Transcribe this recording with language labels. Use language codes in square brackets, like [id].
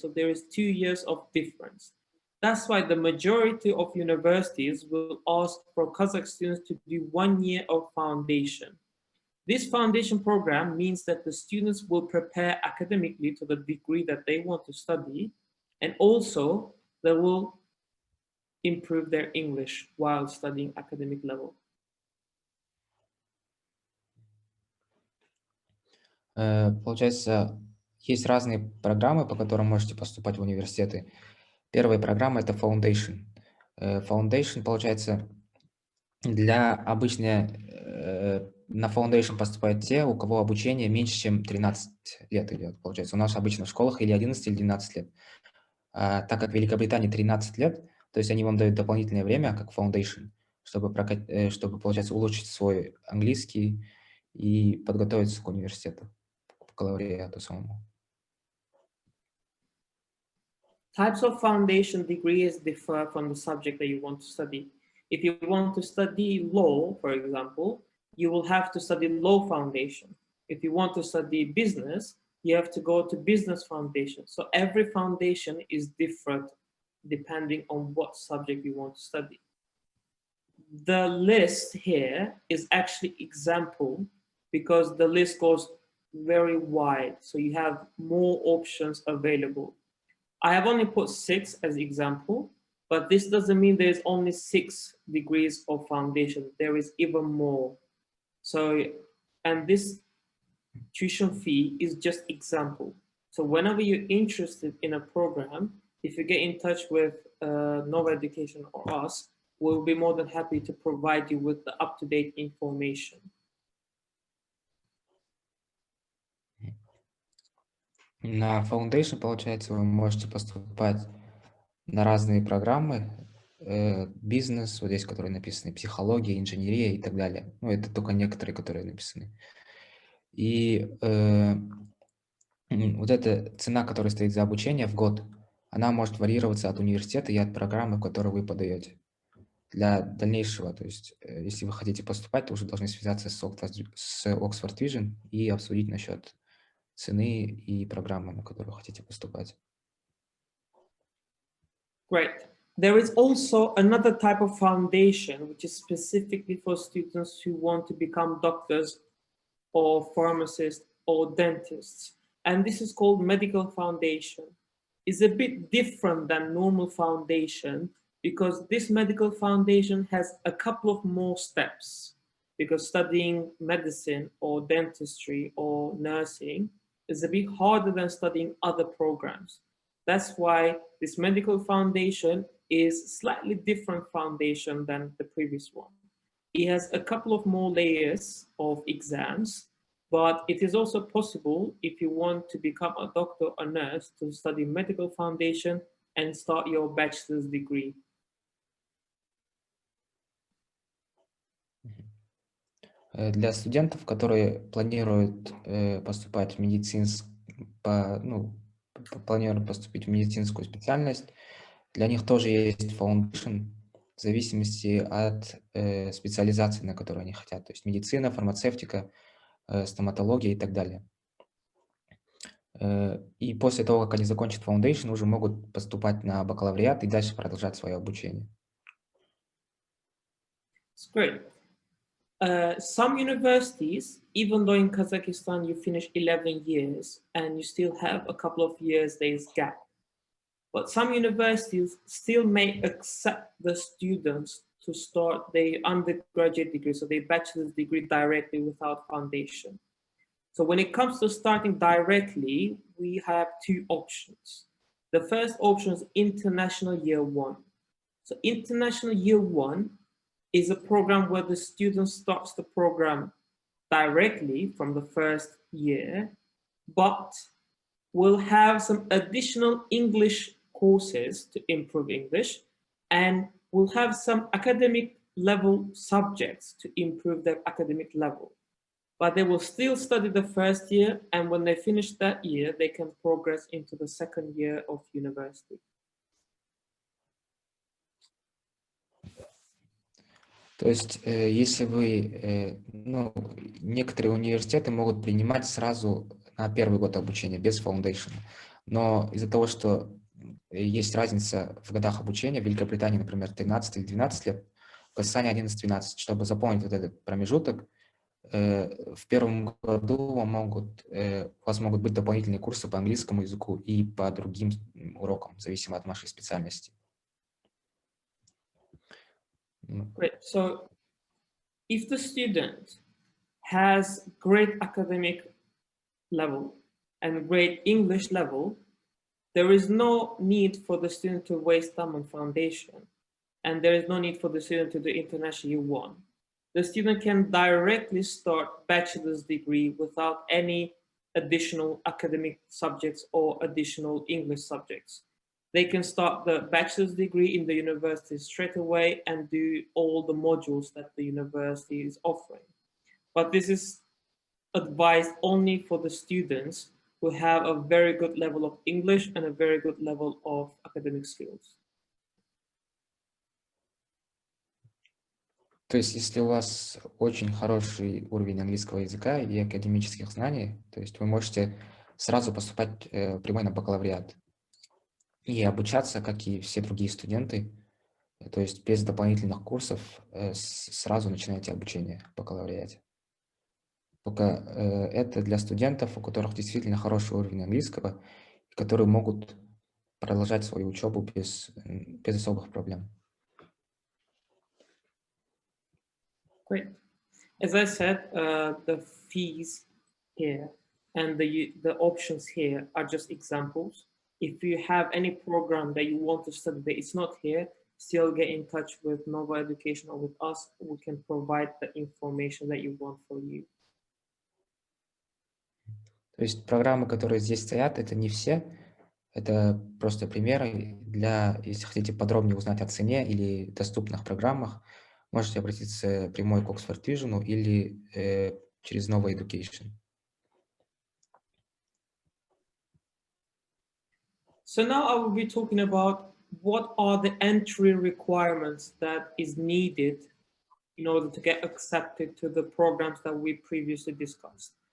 [en] So there is 2 years of difference. That's why the majority of universities will ask for Kazakh students to do 1 year of foundation. This foundation program means that the students will prepare academically to the degree that they want to study, and also they will improve their English while studying academic level. [ru] Получается, есть разные программы, по которым можете поступать в университеты. Первая программа – это Foundation. Foundation, получается, для обычно на Foundation поступают те, у кого обучение меньше, чем 13 лет идет. Получается, у нас обычно в школах или 11, или 12 лет. Так как в Великобритании 13 лет, то есть они вам дают дополнительное время, как Foundation, чтобы, получается, улучшить свой английский и подготовиться к университету, к бакалавриату самому. [en] Types of foundation degrees differ from the subject that you want to study. If you want to study law, for example, you will have to study law foundation. If you want to study business, you have to go to business foundation. So every foundation is different depending on what subject you want to study. The list here is actually example because the list goes very wide. So you have more options available. I have only put 6 as example, but this doesn't mean there's only 6 degrees of foundation. There is even more. So, and this tuition fee is just example. So whenever you're interested in a program, if you get in touch with Nova Education or us, we'll be more than happy to provide you with the up-to-date information. [ru] На Foundation, получается, вы можете поступать на разные программы, бизнес, вот здесь, которые написаны, психология, инженерия и так далее. Ну, это только некоторые, которые написаны. И вот эта цена, которая стоит за обучение в год, она может варьироваться от университета и от программы, в которую вы подаете. Для дальнейшего, то есть, если вы хотите поступать, то уже должны связаться с Oxford Vision и обсудить насчет цены и программы, на которую хотите поступать. [en] Great. There is also another type of foundation, which is specifically for students who want to become doctors or pharmacists or dentists. And this is called medical foundation. It's a bit different than normal foundation because this medical foundation has a couple of more steps, because studying medicine or dentistry or nursing is a bit harder than studying other programs. That's why this medical foundation is slightly different foundation than the previous one. It has a couple of more layers of exams, but it is also possible if you want to become a doctor or nurse to study medical foundation and start your bachelor's degree. [ru] Для студентов, которые планируют поступать в планируют поступить в медицинскую специальность, для них тоже есть Foundation в зависимости от специализации, на которую они хотят. То есть медицина, фармацевтика, стоматология и так далее. И после того, как они закончат Foundation, уже могут поступать на бакалавриат и дальше продолжать свое обучение. [en] It's great. Some universities, even though in Kazakhstan you finish 11 years and you still have a couple of years, there's gap. But some universities still may accept the students to start their undergraduate degree, so their bachelor's degree directly without foundation. So when it comes to starting directly, we have two options. The first option is International Year One. So International Year One is a program where the student starts the program directly from the first year, but will have some additional English courses to improve English, and will have some academic level subjects to improve their academic level. But they will still study the first year, and when they finish that year, they can progress into the second year of university. [ru] То есть, если вы, ну, некоторые университеты могут принимать сразу на первый год обучения, без foundation. Но из-за того, что есть разница в годах обучения, в Великобритании, например, 13 или 12 лет, в Казахстане 11-12, чтобы заполнить вот этот промежуток, в первом году у вас могут быть дополнительные курсы по английскому языку и по другим урокам, зависимо от вашей специальности. [en] Great. So if the student has great academic level and great English level, there is no need for the student to waste time on foundation, and there is no need for the student to do International Year One. The student can directly start bachelor's degree without any additional academic subjects or additional English subjects. They can start the bachelor's degree in the university straight away and do all the modules that the university is offering. But this is advised only for the students who have a very good level of English and a very good level of academic skills. [ru] То есть, если у вас очень хороший уровень английского языка и академических знаний, то есть вы можете сразу поступать прямой на бакалавриат и обучаться, как и все другие студенты, то есть без дополнительных курсов сразу начинаете обучение в бакалавриате. Только это для студентов, у которых действительно хороший уровень английского, которые могут продолжать свою учебу без особых проблем. [en] Great. As I said, the fees here and the options here are just examples. If you have any program that you want to study that is not here, still get in touch with Nova Education or with us. We can provide the information that you want for you. [ru] То есть программы, которые здесь стоят, это не все, это просто примеры если хотите подробнее узнать о цене или доступных программах, можете обратиться прямой к Oxford Vision или через Nova Education. [en] So now I will be talking about what are the entry requirements that is needed in order to get accepted to the programs that we previously discussed.